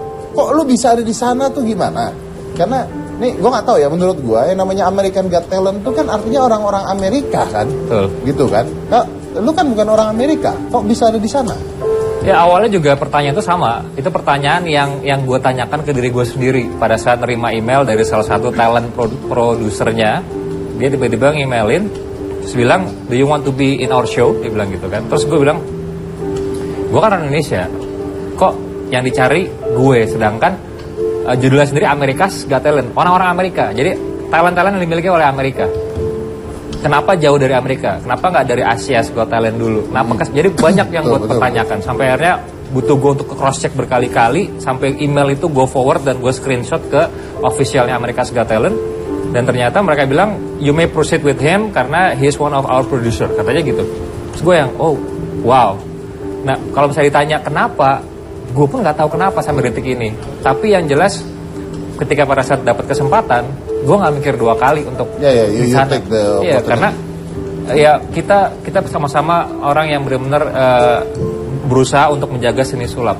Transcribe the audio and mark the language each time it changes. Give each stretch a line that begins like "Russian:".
Indonesian: Kok lu bisa ada di sana tuh gimana? Karena nih gue nggak tahu ya, menurut gue yang namanya American Got Talent tuh kan artinya orang-orang Amerika kan. Betul. Gitu kan. Nah, lu kan bukan orang Amerika. Kok bisa ada di sana? Ya awalnya juga pertanyaan itu sama. Itu pertanyaan yang gue tanyakan ke diri gue sendiri pada saat nerima email dari salah satu talent produsernya. Dia tiba-tiba nge-emailin, terus bilang,
English: do you want to be in our show?
Indonesian: Dia bilang gitu kan. Terus gue bilang, gue kan orang Indonesia, kok yang dicari gue, sedangkan judulnya sendiri America's Got Talent, orang-orang Amerika. Jadi talent-talent yang dimiliki oleh Amerika. Kenapa jauh dari Amerika? Kenapa nggak dari Asia's Got Talent dulu? Kenapa? Jadi banyak yang gue pertanyakan. Sampai akhirnya butuh gue untuk cross check berkali-kali. Sampai email itu gue forward dan gue screenshot ke officialnya America's Got Talent. Dan ternyata mereka bilang,
English: you may proceed with him
Indonesian: karena
English: he is one of our producer.
Indonesian: Katanya gitu. Terus gue yang, oh wow. Nah kalau misalnya ditanya kenapa, gue pun nggak tahu kenapa sampai detik ini. Tapi yang jelas ketika pada saat dapat kesempatan, gue nggak mikir dua kali untuk
English: you take the
Indonesian: opportunity. Karena ya kita sama-sama orang yang benar-benar berusaha untuk menjaga seni sulap.